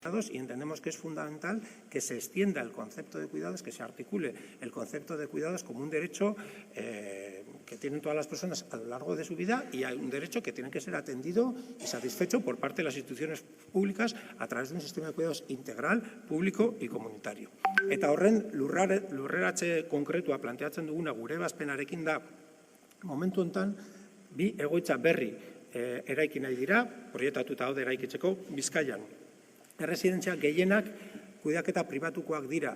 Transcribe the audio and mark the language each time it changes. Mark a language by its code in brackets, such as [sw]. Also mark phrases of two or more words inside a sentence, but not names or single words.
[es] y entendemos que es fundamental que se extienda el concepto de cuidados, que se articule el concepto de cuidados como un derecho que tienen todas las personas a lo largo de su vida y hay un derecho que tiene que ser atendido y satisfecho por parte de las instituciones públicas a través de un sistema de cuidados integral, público y comunitario. [eu] Eta horren lurreratze konkretua planteatzen duguna gure ebazpenarekin da momentu hontan bi egoitza berri eraiki nahi dira, proiektatuta daude eraikitzeko Bizkaian. Erresidentzia gehienak kudeaketa pribatukoak dira.